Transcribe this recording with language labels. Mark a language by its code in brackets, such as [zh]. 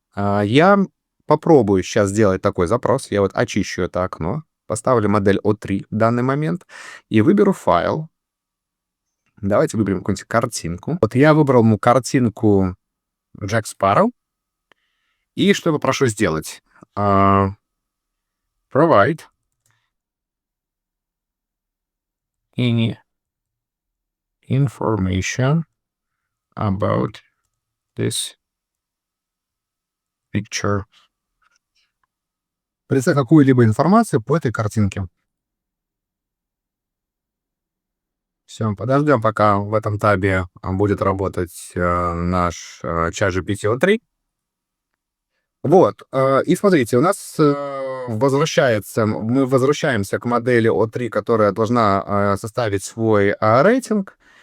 [ru] Я попробую сейчас сделать такой запрос. Я вот очищу это окно, поставлю модель O3 в данный момент и выберу файл. Давайте выберем какую-нибудь картинку. Вот я выбрал картинку Джек Спарроу. И что я попрошу сделать? [en] Provide any information about this picture. [ru] Представь какую-либо информацию по этой картинке. Все, подождем, пока в этом табе будет работать наш ChatGPT O3. Вот, и смотрите, у нас мы возвращаемся к модели O3, которая должна составить свой рейтинг.